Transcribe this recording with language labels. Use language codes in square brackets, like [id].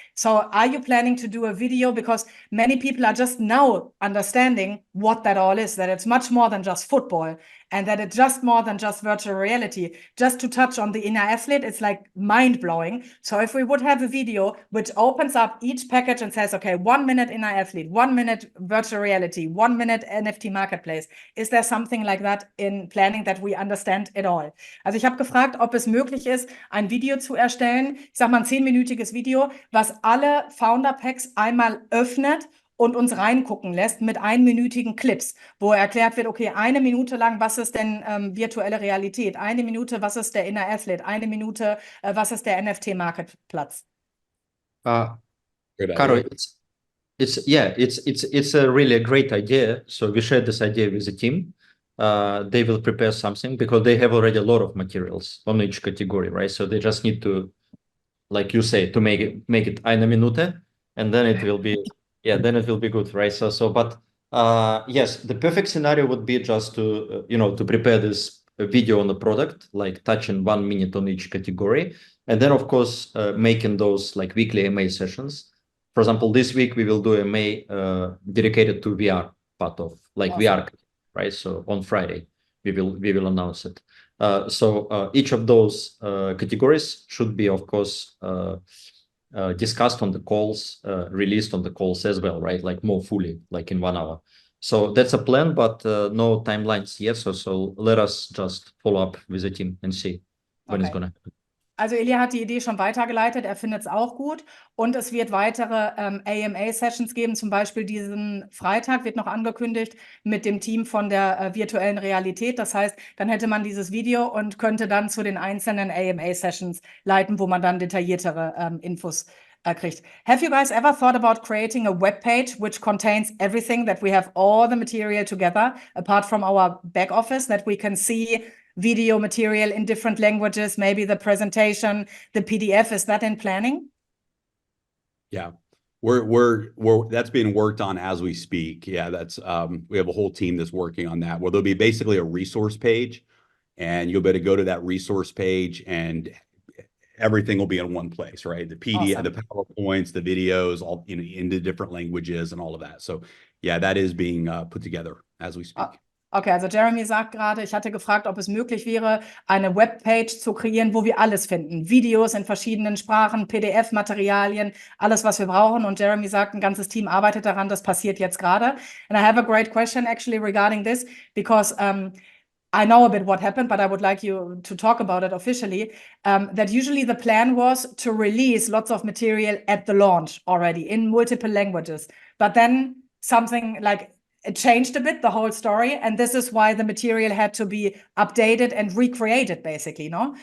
[en] So are you planning to do a video? Because many people are just now understanding what that all is, that it's much more than just football and that it's just more than just virtual reality. Just to touch on the inner athlete, it's like mind-blowing. So if we would have a video which opens up each package and says, okay, 1 minute inner athlete, 1 minute virtual reality, 1 minute NFT marketplace, is there something like that in planning that we understand at all? [de] Also ich habe gefragt, ob es möglich ist, ein Video zu erstellen, ich sag mal ein 10-minütiges Video, was alle Founder-Packs einmal öffnet und uns reingucken lässt mit 1-minütigen Clips, wo erklärt wird, okay, 1 Minute lang, was ist denn virtuelle Realität? 1 Minute, was ist der Inner Athlete? 1 Minute, was ist der NFT-Marketplatz? [en] Good Caro, idea. it's a really a great idea. So we shared this idea with the team. They will prepare something because they have already a lot of materials on each category, right? So they just need to, like you say, to make it 1 minute, and then it will be, then it will be good, right? But yes, the perfect scenario would be just to to prepare this video on the product, like touching 1 minute on each category, and then of course making those like weekly AMA sessions. For example, this week we will do AMA dedicated to VR part of like Awesome. VR, right? So on Friday we will announce it. So each of those categories should be, of course, discussed on the calls, released on the calls as well, right? Like more fully, like in 1 hour. So that's a plan, but no timelines yet. So let us just follow up with the team and see when it's Okay. gonna happen. [de] Also Ilya hat die Idee schon weitergeleitet, er findet es auch gut und es wird weitere AMA-Sessions geben, zum Beispiel diesen Freitag wird noch angekündigt mit dem Team von der virtuellen Realität. Das heißt, dann hätte man dieses Video und könnte dann zu den einzelnen AMA-Sessions leiten, wo man dann detailliertere Infos kriegt. [en] Have you guys ever thought about creating a web page which contains everything, that we have all the material together, apart from our back office, that we can see video material in different languages, maybe the presentation, the PDF, is that in planning? Yeah, we're that's being worked on as we speak. Yeah, that's we have a whole team that's working on that, where there'll be basically a resource page, and you'll be able to go to that resource page and everything will be in one place, right? The PDF, Awesome. the PowerPoints, the videos, all into different languages and all of that. So yeah, that is being put together as we speak. [de] Okay, also Jeremy sagt gerade, ich hatte gefragt, ob es möglich wäre, eine Webpage zu kreieren, wo wir alles finden. Videos in verschiedenen Sprachen, PDF-Materialien, alles, was wir brauchen. Und Jeremy sagt, ein ganzes Team arbeitet daran, das passiert jetzt gerade. [en] And I have a great question actually regarding this, because I know a bit what happened, but I would like you to talk about it officially, that usually the plan was to release lots of material at the launch already in multiple languages. But then something like it changed a bit, the whole story, and this is why the material had to be updated and recreated, basically, no?